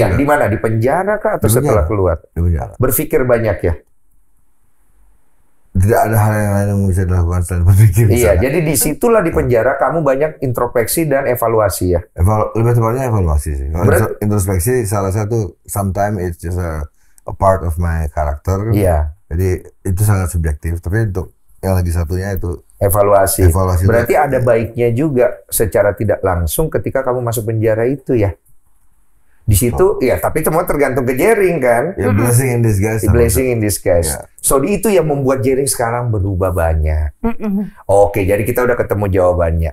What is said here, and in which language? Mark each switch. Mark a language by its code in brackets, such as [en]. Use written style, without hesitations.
[id] Iya, di mana? Di penjara kah atau setelah keluar? Di penjara. Berpikir banyak ya? Tidak ada hal yang lain yang bisa dilakukan selain berpikir. Iya, jadi disitulah di penjara kamu banyak introspeksi dan evaluasi ya. Lebih tepatnya evaluasi sih. Introspeksi salah satu, [en] sometimes it's just a part of my character. [id] Iya. Jadi itu sangat subjektif. Tapi untuk yang lagi satunya itu evaluasi. Berarti ada baiknya juga secara tidak langsung ketika kamu masuk penjara itu ya. Di situ ya, tapi semua tergantung ke Jering kan. [en] Ya, blessing in disguise. Blessing in disguise. Yeah. [id] So itu yang membuat Jering sekarang berubah banyak. Oke, jadi kita udah ketemu jawabannya.